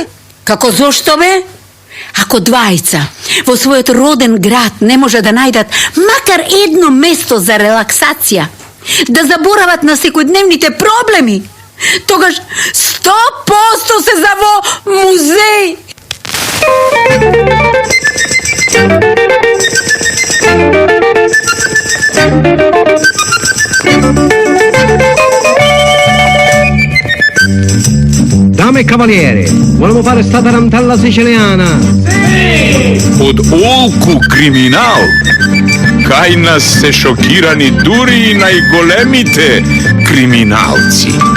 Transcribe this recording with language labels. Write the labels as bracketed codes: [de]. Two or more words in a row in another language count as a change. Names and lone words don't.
[mk] Како зошто бе? Ако двајца во својот роден град не може да најдат макар едно место за релаксација, да заборават на секојдневните проблеми, тогаш 100% се за во музеј. [it] Dame e cavaliere, volevamo fare sta tarantella siciliana. [mk] Од олку криминал, кај нас се шокирани дури и најголемите криминалци.